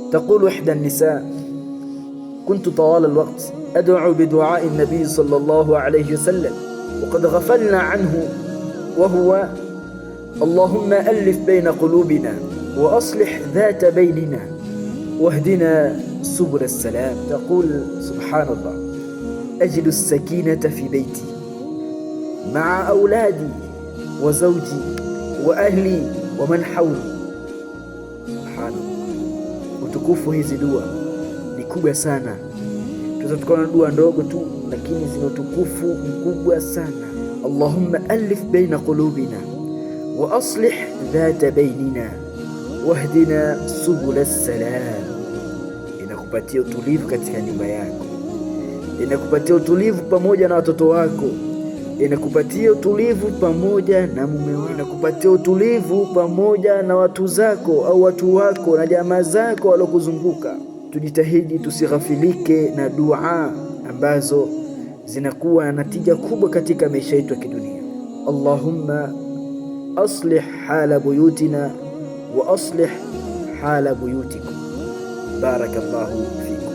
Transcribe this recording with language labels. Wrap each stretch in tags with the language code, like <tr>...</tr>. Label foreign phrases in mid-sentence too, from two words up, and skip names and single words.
<ar>تقول إحدى النساء: كنت طوال الوقت أدعو بدعاء النبي صلى الله عليه وسلم وقد غفلنا عنه، وهو: اللهم ألف بين قلوبنا وأصلح ذات بيننا واهدنا سبل السلام. تقول: سبحان الله، أجد السكينة في بيتي مع أولادي وزوجي وأهلي ومن حولي. سبحان الله,</ar> <sw>utukufu hizi dua ni kubwa sana. Tunatukana dua ndogo tu, lakini zina utukufu mkubwa sana.</sw> <ar>اللهم ألف بين قلوبنا وأصلح ذات بيننا واهدنا سبل السلام.</ar> <sw>Inakupatia utulivu katika nyumba yako, inakupatia utulivu pamoja na watoto wako, inakupatia utulivu pamoja na mume wako, inakupatia utulivu pamoja na watu zako au watu wako na jamaa zako walokuzunguka. Tujitahidi tusighafilike na dua ambazo zinakuwa na natija kubwa katika maisha yetu ya kidunia.</sw> <ar>اللهم أصلح حال بيوتنا وأصلح حال بيوتكم. Barakallahu</ar>